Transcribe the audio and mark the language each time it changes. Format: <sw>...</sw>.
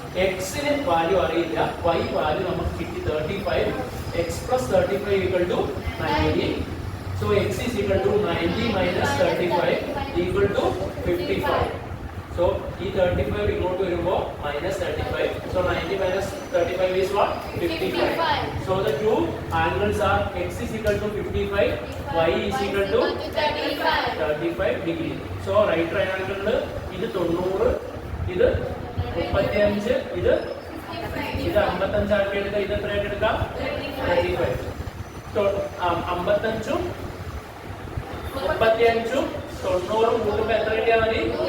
<ml>എക്സിന് വാല്യൂ അറിയില്ല, y value നമുക്ക് കിട്ടി 35.</ml> <en>X plus 35 equal to 90. So x is equal to 90 minus 35 equal to 55.</en> <ml>So ഈ 35 ഇങ്ങോട്ട് വരുമ്പോൾ minus 35.</ml> <en>So 90 മൈനസ് 35 is what? 55. So the two angles are x is equal to 55, y is equal to 35 degree. So right triangle</en> <ml>ഇത് 90, ഇത് 35, ഇത് 55 ആക്കി എടുക്കാം. ഇത് എത്രയായിട്ട് എടുക്കാം? 35. So 55ഉം 35ഉം 90 കൂട്ടുമ്പോൾ എത്ര കിട്ടിയാൽ മതി?</ml>